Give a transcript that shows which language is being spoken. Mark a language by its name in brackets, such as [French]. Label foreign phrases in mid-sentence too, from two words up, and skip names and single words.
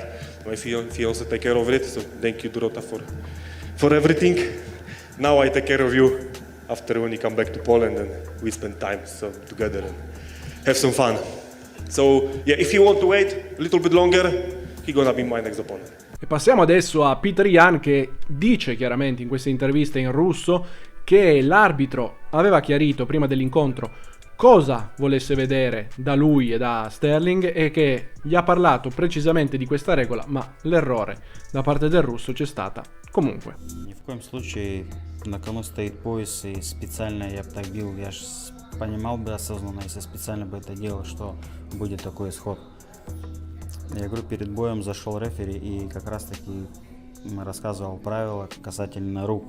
[English] My fiance take care of it, so thank you, Dorota, for everything. Now I take care of you after when you come back to Poland and we spend time together and have some fun. So, yeah, if you want to wait a little bit longer, he's gonna be my next opponent. [Italian] E passiamo adesso a Peter Yan, che dice chiaramente in questa intervista in russo che l'arbitro aveva chiarito prima dell'incontro cosa volesse vedere da lui e da Sterling e che gli ha parlato precisamente di questa regola, ma l'errore da parte del russo c'è stata comunque. [Russian] Ни в коем случае на кону стоит пояс, и специально я бы так бил, я же понимал бы осознанно, если специально бы это делал, что будет такой исход. Я говорю, перед боем зашел рефери и как раз таки рассказывал правила касательно рук.